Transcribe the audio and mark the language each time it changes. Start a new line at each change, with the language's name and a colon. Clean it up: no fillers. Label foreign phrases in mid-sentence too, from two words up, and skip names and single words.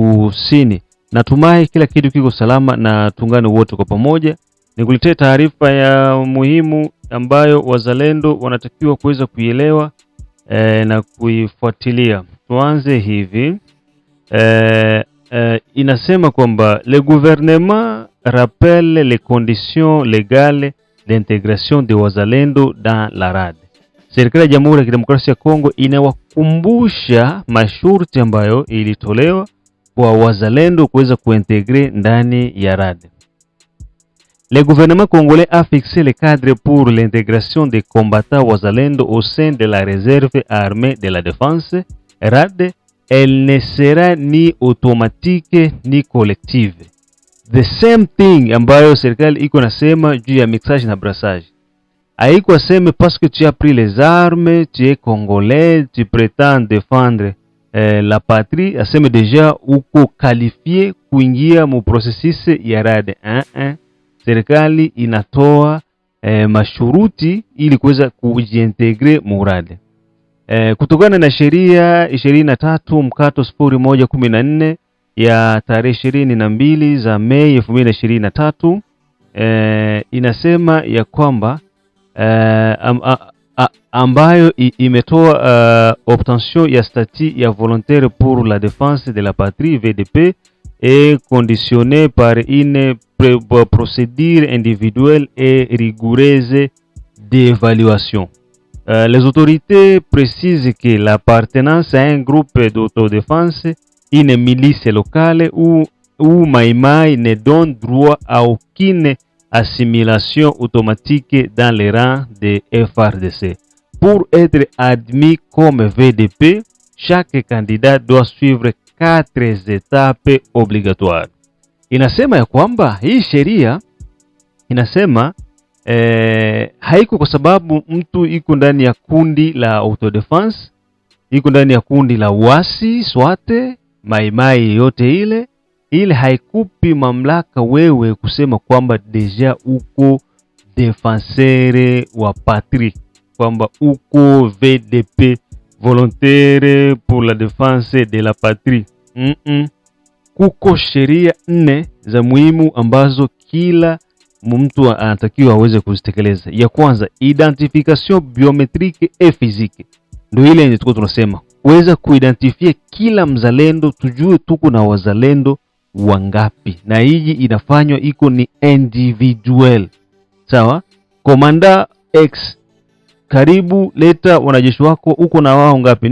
Swahili: Natumai kila kitu kiko salama na tungane wote kwa pamoja. Nikuletee taarifa ya muhimu ambayo wazalendo wanatakiwa kuweza kuielewa na kuifuatilia. Tuanze hivi. Inasema kwamba
French: le gouvernement rappelle les conditions légales d'intégration de wazalendo dans la RAD.
Swahili: Serikali ya Jamhuri ya Kidemokrasia ya Kongo inawakumbusha masharti ambayo ilitolewa kwa wazalendo kuweza kuintegre ndani ya RAD.
French: Le gouvernement congolais a fixé le cadre pour l'intégration des combattants wazalendo au sein de la réserve armée de la défense RAD. Elle ne sera ni automatique ni collective.
English: The same thing
Swahili: ambayo serikali iko nasema juu ya mixage na brassage. Haiko aseme
French: parce que tu as pris les armes, tu es congolais, tu prétends défendre la patrie,
Swahili: aseme deja uko qualifié kuingia mu processus ya RAD. Serikali inatoa mashuruti ili kuweza kujiintegre mu RAD. Kutokana na sheria 23/0114 ya tarehe 22 za Mei 2023 inasema ya kwamba ambayo imetoa obtention ya statut ya
French: volontaire pour la défense de la patrie VDP est conditionnée par une procédure individuelle et rigoureuse d'évaluation. Les autorités précisent que l'appartenance à un groupe d'autodéfense, une milice locale ou Maïmaï ne donne droit à aucune assimilation automatique dans les rangs de FARDC. Pour être admis comme VDP, chaque candidat doit suivre 4 étapes obligatoires.
Swahili: Inasema ya kwamba hii sheria inasema haiko kwa sababu mtu iko ndani ya kundi la autodefense, iko ndani ya kundi la uasi, swate, maimai yote ile haikupi mamlaka wewe kusema kwamba deja uko defenseur wa patrie, kwamba uko VDP,
French: volontaire pour la défense de la patrie.
Swahili: Kuko sheria 4 za muhimu ambazo kila mtu anatakiwa aweze kuzitekeleza. Ya kwanza,
French: identification biometrique et physique.
Swahili: Ndio ile yenye tuko tunasema kuweza kuidentifia kila mzalendo, tujue tuko na wazalendo wangapi, na hii inafanywa iko ni individual. Sawa? Komanda X, karibu leta wanajeshi wako, uko na wao ngapi?